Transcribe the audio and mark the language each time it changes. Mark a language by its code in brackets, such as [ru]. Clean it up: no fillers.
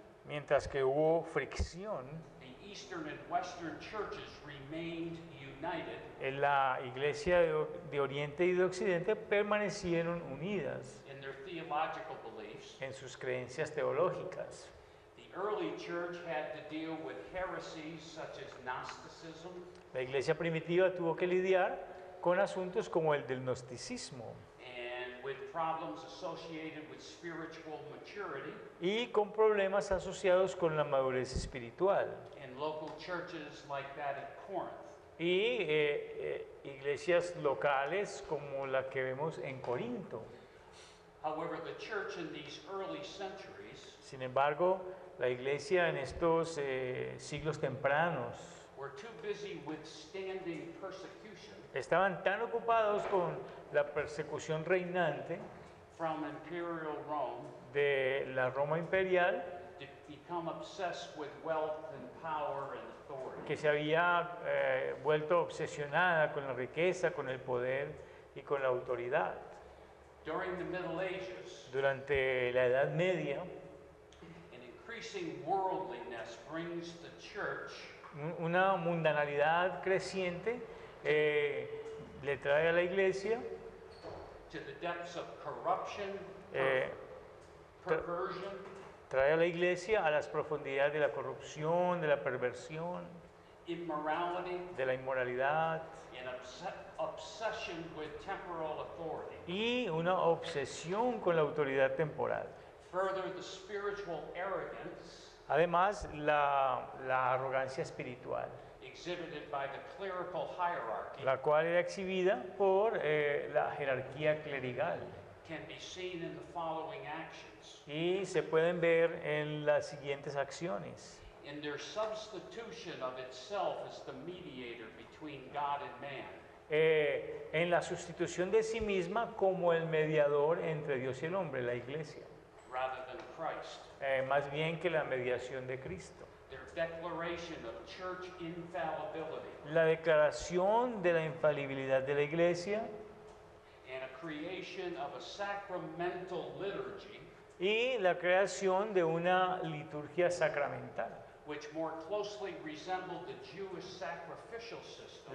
[es] Mientras que hubo fricción, [en] the Eastern and Western churches remained united [es] la Iglesia de Oriente y de Occidente permanecieron unidas [en] in their theological belief beliefs. [es] en sus creencias teológicas. [en] The early church had to deal with heresies such as Gnosticism, [es] La iglesia primitiva tuvo que lidiar con asuntos como el del gnosticismo [en] and with problems associated with spiritual maturity [es] y con problemas asociados con la madurez espiritual. [en] in local churches like that at Corinth. [es] Y iglesias locales como la que vemos en Corinto. [en] However, the church in these early centuries [es] Sin embargo, la iglesia en estos siglos tempranos [en] were too busy withstanding persecution [es] estaban tan ocupados con la persecución reinante [en] from imperial Rome [es] de la Roma imperial [en] to become obsessed with wealth and power and authority. [es] que se había vuelto obsesionada con la riqueza, con el poder y con la autoridad. [en] During the Middle Ages, [es] Durante la Edad Media, [en] an increasing worldliness brings the church [es] una mundanalidad creciente le trae a la iglesia [en] to the depths of corruption, eh, perversion, [es] trae a la iglesia a las profundidades de la corrupción, de la perversión, [en] immorality, [es] de la inmoralidad [en] and obsession with temporal authority. [es] y una obsesión con la autoridad temporal. [en] Further, the spiritual arrogance [es] Además, la arrogancia espiritual, [en] exhibited by the clerical hierarchy [es] la cual era exhibida por la jerarquía clerical [en] can be seen in the following actions. [es] y se pueden ver en las siguientes acciones. [en] In their substitution of itself as the mediator between God and man, [es] En la sustitución de sí misma como el mediador entre Dios y el hombre, la iglesia, [en] rather than Christ. [es] más bien que la mediación de Cristo. [en] Their declaration of church infallibility [es] La declaración de la infalibilidad de la iglesia [en] and a creation of a sacramental liturgy [es] y la creación de una liturgia sacramental, [en] which more closely resembled the Jewish sacrificial system